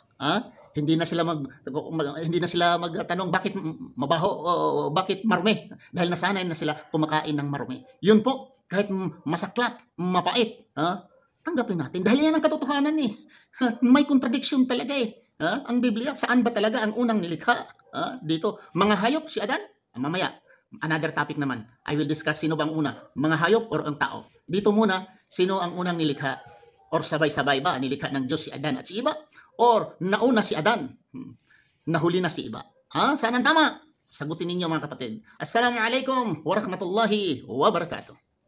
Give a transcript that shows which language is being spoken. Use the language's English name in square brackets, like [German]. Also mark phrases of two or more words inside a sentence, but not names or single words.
[Filipino] Hindi na sila magtanong bakit mabaho o bakit marumi, dahil nasanay na sila kumakain ng marumi. Yun po, kahit masaklap, mapait, tanggapin natin, dahil yan ang katotohanan may contradiction talaga ang Biblia. Saan ba talaga ang unang nilikha? Dito, mga hayop si Adan? Mamaya, [English] another topic [Filipino] naman. [English] I will discuss [Filipino] sino bang una, mga hayop or ang tao. Dito muna, sino ang unang nilikha? Or sabay-sabay ba nilikha ng Diyos si Adan at si Eva? Or nauna si Adan, nahuli na si Eva? Saan ang tama? Sagutin ninyo mga kapatid. [Arabic] السلام عليكم ورحمة الله وبركاته.